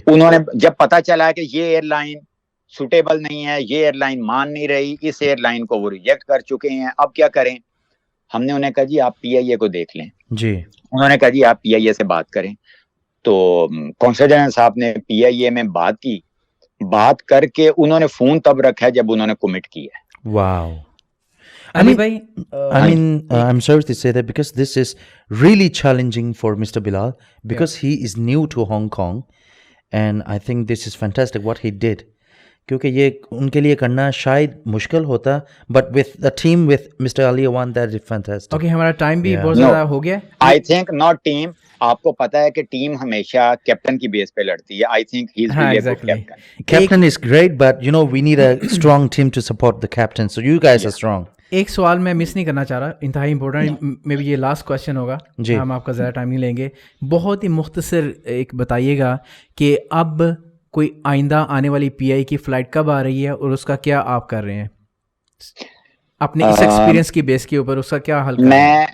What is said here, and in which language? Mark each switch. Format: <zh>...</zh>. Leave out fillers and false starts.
<ur>انہوں نے جب پتا چلا کہ یہ ایئر لائن سوٹیبل نہیں ہے, یہ ایئر لائن مان نہیں رہی, اس ایئر لائن کو وہ ریجیکٹ کر چکے ہیں, اب کیا کریں. ہم نے انہیں کہا جی آپ پی آئی اے کو دیکھ لیں. جی انہوں نے کہا جی آپ پی آئی اے سے بات کریں. تو کونسل جنرل صاحب نے پی آئی اے میں بات کی, بات کر کے انہوں نے فون تب رکھا جب انہوں نے کمٹ کیا.</ur> <en>wow.</en> <ur>علی بھائی,</ur> <en>I mean, I'm sorry to say that because this is really challenging for Mr. Bilal because he is new to Hong Kong and I think this is fantastic what he did.</en> <ur>کیونکہ یہ ان کے لیے کرنا شاید مشکل ہوتا</ur> <en>but with the team with Mr. Ali Awan that is fantastic.</en> <ur>Okay ہمارا time بھی</ur> <en>Yeah.</en> <ur>بہت زیادہ ہو گیا.</ur> <en>I think not team,</en> <ur>آپ کو پتا ہے کہ ٹیم ہمیشہ کیپٹن کی بیس پہ لڑتی ہے.</ur> <en>I think he is really good captain. Captain is great but you know we need a strong team to support the captain so you guys are strong.</en> <ur>ایک سوال میں مس نہیں کرنا چاہ رہا, انتہائی امپورٹنٹ, میں بھی یہ لاسٹ کویشچن ہوگا, جی. ہم آپ کا زیادہ ٹائم نہیں لیں گے. بہت ہی مختصر ایک بتائیے گا کہ اب کوئی آئندہ آنے والی پی آئی کی فلائٹ کب آ رہی ہے اور اس کا کیا آپ کر رہے ہیں اپنے اس ایکسپیرینس کی بیس کے اوپر, اس کا کیا حل کر رہے ہیں؟</ur>